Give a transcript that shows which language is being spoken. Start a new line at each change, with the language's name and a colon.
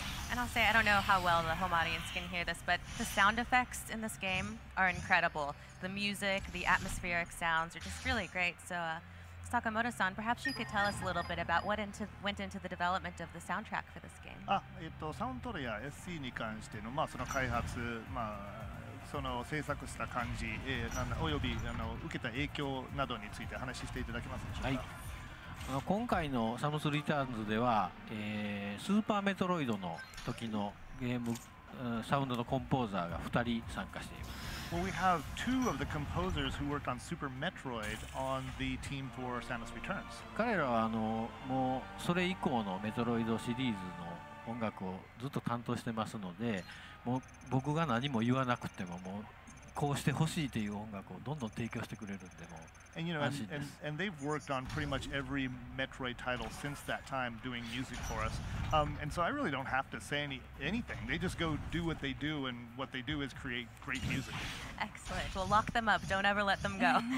English: And I'll say, I don't know how well the home audience can hear this, but the sound effects in this game are incredible. The music, the atmospheric sounds are just really great. So, Sakamoto-san, perhaps you could tell us a little bit about what went into the development of the soundtrack for this game.
Japanese: サウンドトレや SC に関しての、その開発、その制作した感じ、および受けた影響などについて話していただけますでしょうか。はい。今回のサムスリターンズでは、スーパーメトロイドの時のゲームサウンドのコンポーザーが2人参加しています。
English: Well, we have two of the composers who worked on Super Metroid on the team for Samus Returns.
Japanese: 彼らはもうそれ以降のメトロイドシリーズの音楽をずっと担当してますので、もう僕が何も言わなくてももうこうしてほしいという音楽をどんどん提供してくれるんでも
English: And you know,
Japanese: 安心です。
English: and they've worked on pretty much every Metroid title since that time, doing music for us. And so I really don't have to say anything. They just go do what they do, and what they do is create great music. Excellent. Well, lock them up. Don't ever let them go.